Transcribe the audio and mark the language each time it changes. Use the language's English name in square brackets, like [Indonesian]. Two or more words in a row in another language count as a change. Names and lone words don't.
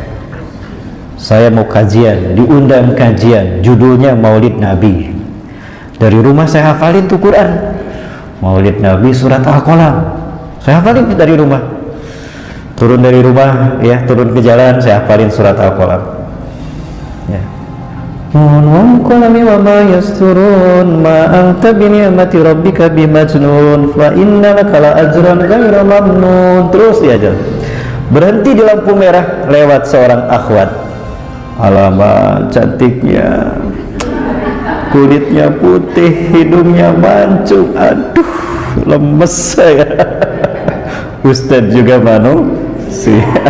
[Indonesian] Saya mau kajian, diundang kajian, judulnya Maulid Nabi. Dari rumah saya hafalin tuh Quran, Maulid Nabi surat Al-Qalam, saya hafalin dari rumah. Turun dari rumah, ya turun ke jalan, saya hafalin surat Al-Qalam. Ya. [Arabic] والقلم وما يسطرون ما أنت بنعمة ربك بمجنون فإنك لأجرا غير ممنون. [Indonesian] Terus dia jalan. Berhenti di lampu merah, lewat seorang akhwat. Alamak, cantiknya, kulitnya putih, hidungnya mancung. Aduh, lemes saya. Ustadz juga manusia.